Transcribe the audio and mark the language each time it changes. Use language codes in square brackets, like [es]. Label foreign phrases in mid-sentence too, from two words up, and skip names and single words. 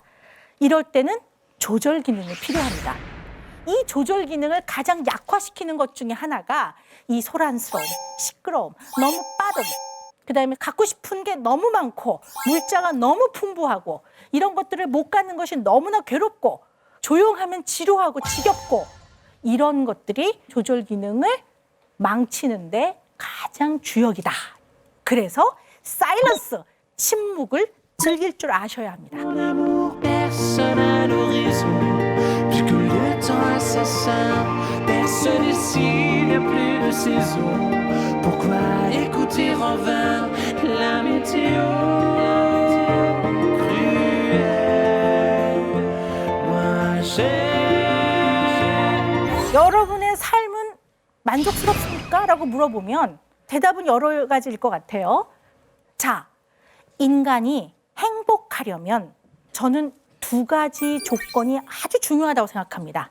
[ko] 이럴 때는 조절 기능이 필요합니다. 이 조절 기능을 가장 약화시키는 것 중에 하나가 이 소란스러움, 시끄러움, 너무 빠름, 그다음에 갖고 싶은 게 너무 많고 물자가 너무 풍부하고 이런 것들을 못 갖는 것이 너무나 괴롭고 조용하면 지루하고 지겹고 이런 것들이 조절 기능을 망치는데 가장 주역이다. 그래서 사일런스, 침묵을 즐길 줄 아셔야 합니다. [fr] L'amour, personne à l'horizon. Puisque le temps assassin, personne ici n'a plus de saison. Pourquoi écouter en vain la météo cruelle? Moi j'ai [ko] 여러분의 삶은 만족스럽습니까? 라고 물어보면 대답은 여러 가지일 것 같아요. 자, 인간이 행복하려면 저는 두 가지 조건이 아주 중요하다고 생각합니다.